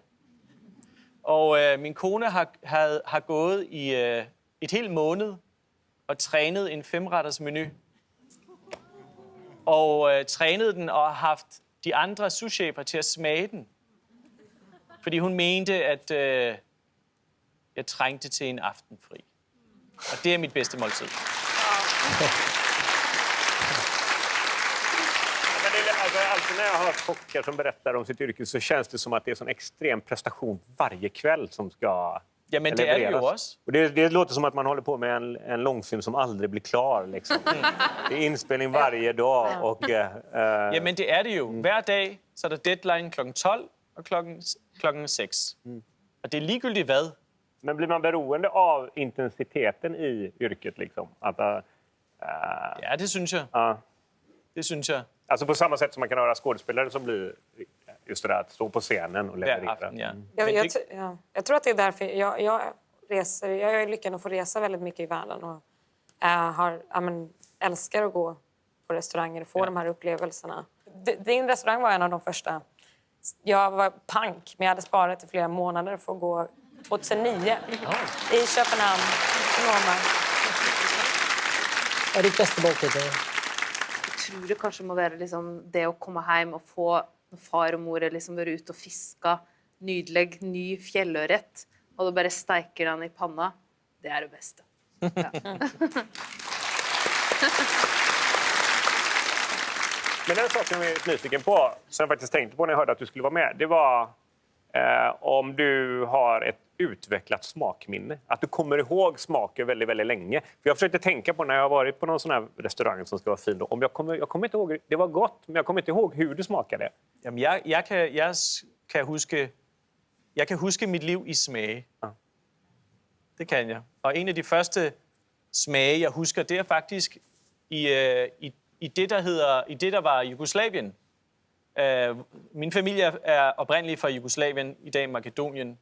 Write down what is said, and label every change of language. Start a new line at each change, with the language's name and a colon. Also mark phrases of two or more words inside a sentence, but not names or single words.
Danish: Og min kone har gået i et helt måned og trænet en 5-retters menu. Og trænet den og haft de andre souschefer til at smage den. Fordi hun mente, at jeg trængte til en aftenfri. Og det er mit bedste måltid.
Swedish: Men det är, alltså, alltid när jag har hört kockar som berättar om sitt yrke så känns det som att det är en sån extrem prestation varje kväll som ska
Danish: Jamen, det er det jo
Swedish: levereras.
Danish: også.
Swedish: Och det låter som att man håller på med en långfilm som aldrig blir klar. Liksom. Det är inspelning varje dag. Och,
Danish: Jamen, det er det jo. Hver dag, så er der deadline kl. 12 og klokken 6. Og det er ligegyldigt hvad.
Swedish: Men blir man beroende av intensiteten i yrket? Liksom?
Danish: Ja, det synes jeg. Det synes jeg.
Swedish: Alltså på samma sätt som man kan höra skådespelare som blir just det där att stå på scenen och
Danish: Hver
Swedish: leverera.
Danish: aften, ja.
Swedish: Jag tror att det är därför jag är lyckad att få resa väldigt mycket i världen och älskar att gå på restauranger och få de här upplevelserna. Din restaurang var en av de första Jag var pank, men jag hade sparat i flera månader för att gå 2009 i Köpenhamn. Roma.
Norwegian: Hva er ditt beste måltid? Jeg tror det kanskje må være liksom det å komme hjem og få når far og mor liksom være ute og fiske nydelig, ny fjellørret, og du bare steiker den i panna. Det er det beste. Ja.
Swedish: Men en sak som jag är lite nyfiken på, som jag faktiskt tänkte på när jag hörde att du skulle vara med, det var om du har ett utvecklat smakminne. Att du kommer ihåg smaker väldigt, väldigt länge. För jag försökte tänka på när jag har varit på någon sån här restaurang som ska vara fin. Om jag kommer inte ihåg, det var gott, men jag kommer inte ihåg hur det smakade.
Danish: Jamen, jeg kan huske mit liv i smage. Ja. Det kan jeg. Og en af de første smage, jeg husker, det er faktisk i det, der var Jugoslavien. Min familie er oprindeligt fra Jugoslavien, i dag Makedonien.